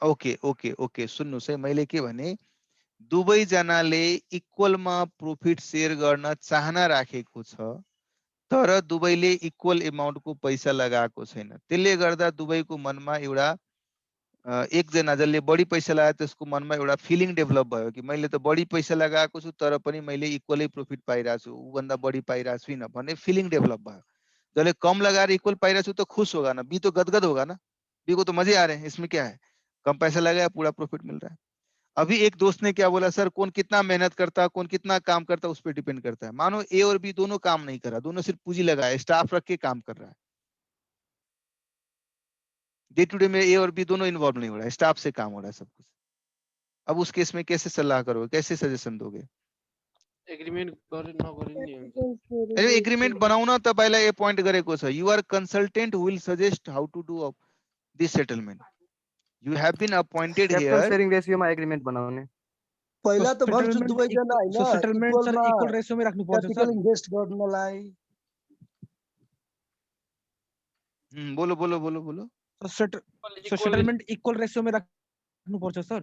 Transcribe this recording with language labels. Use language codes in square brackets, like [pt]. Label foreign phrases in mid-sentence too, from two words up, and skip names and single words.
[ne] ओके ओके ओके सुन्नुस् है, मैले के भने दुवै जनाले [en] equal profit share [ne] गर्न चाहना राखेको छ, तर दुवैले [en] equal amount [ne] पैसा लगाएको छैन, त्यसले गर्दा दुवैको मनमा एउटा एकजना जसले बढी पैसा लगायो त्यसको मनमा एउटा [en] feeling develop [ne] भयो कि मैले त बढी पैसा लगाएको छु तर पनि मैले [en] equal profit [ne] पाइरहेको छु, उभन्दा बढी पाइरहेको छुइनँ भन्ने [en] feeling develop [ne] भयो। जसले कम लगाएर इक्वल पाइरहेको छु [hi] तो खुश होगा ना, बी तो गदगद होगा ना, बी को तो मजे आ रहे हैं, इसमें क्या है, कम पैसा लगाया पूरा प्रॉफिट मिल रहा है। अभी एक दोस्त ने क्या बोला, सर कौन कितना मेहनत करता है, कौन कितना काम करता है उस पर डिपेंड करता है। मानो ए और बी दोनों काम नहीं कर रहा, दोनों सिर्फ पूंजी लगाया, स्टाफ रख के काम कर रहा है, [en] day to day [hi] में ए और बी दोनों इन्वॉल्व नहीं हो रहा है, स्टाफ से काम हो रहा है सब कुछ। अब उस केस में कैसे सलाह करोगे, कैसे सजेशन दोगे? [ne] एग्रीमेन्ट गरे नगरे नि हुन्छ। एग्रीमेंट बनाउन तपाईलाई एपोइन्ट गरेको छ, [en] You are consultant who will suggest how to do this settlement, you have been appointed क्यापिटल हियर। sharing ratio [ne] एग्रीमेन्ट बनाउने। पहिला त भन्छु दुवैजना हैन, सेटलमेन्ट सर इक्वलमा [en] equal ratio [ne] राख्नु पर्छ क्यापिटल सर। इन्भेस्ट गर्नलाई। [hi] बोलो बोलो बोलो बोलो। [en] settlement equal ratio [ne] राख्नु पर्छ सर।